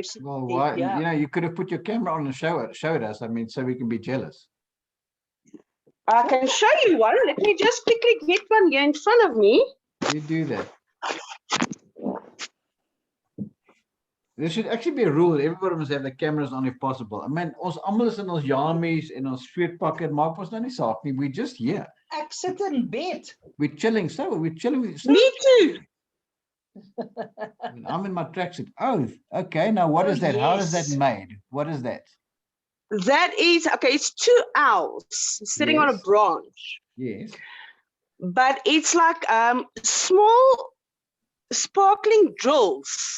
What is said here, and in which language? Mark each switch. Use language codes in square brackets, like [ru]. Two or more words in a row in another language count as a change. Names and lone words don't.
[en] well, why, you know, you could have put your camera on and show it us. I mean, so we can be jealous. I can show you one. Let me just quickly get one here in front of me. You do that. There should actually be a rule that everybody must have the cameras on if possible. I mean, [af] ons almal is in ons jammies en ons sweetpakke, maak ons nou nie saak nie. [en] We're just here. [af] Ek sit in bed. [en] We're chilling. So we're chilling. Me too. I'm in my tracksuit. Oh, okay. Now what is that? Yes. How is that made? What is that? That is, okay, it's 2 owls sitting on a branch. Yes. But it's like small sparkling drills.